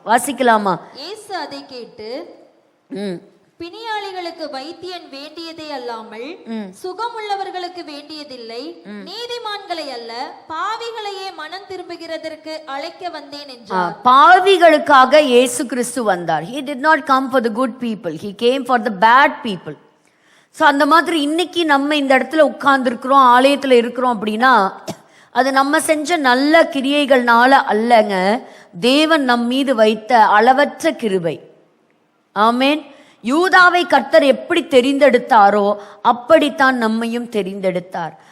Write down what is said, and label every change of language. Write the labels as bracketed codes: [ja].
[ta] வாசிக்கலாமா? இயேசு அதை கேட்டு, பிணியாளிகளுக்கு வைத்தியன் வேண்டியதே அல்லாமல் சுகமுள்ளவர்களுக்கு வேண்டியதில்லை, நீதிமான்களை அல்ல பாவிகளையே மனம் திரும்புகிறதற்கு அழைக்க வந்தேன் என்றார். பாவிகளுக்காக இயேசு கிறிஸ்து வந்தார். [en] He did not come for the good people, he came for the bad people. [ta] So அந்த மாதிரி இன்னைக்கு நம்ம இந்த இடத்துல உட்கார்ந்து இருக்கிறோம், ஆலயத்துல இருக்கிறோம் அப்படின்னா அது நம்ம செஞ்ச நல்ல கிரியைகள்னால அல்லங்க, தேவன் நம் மீது வைத்த அளவற்ற கிருபை. ஆமென். யூதாவை கர்த்தர் எப்படி தெரிந்தெடுத்தாரோ அப்படித்தான் நம்மையும் தெரிந்தெடுத்தார்.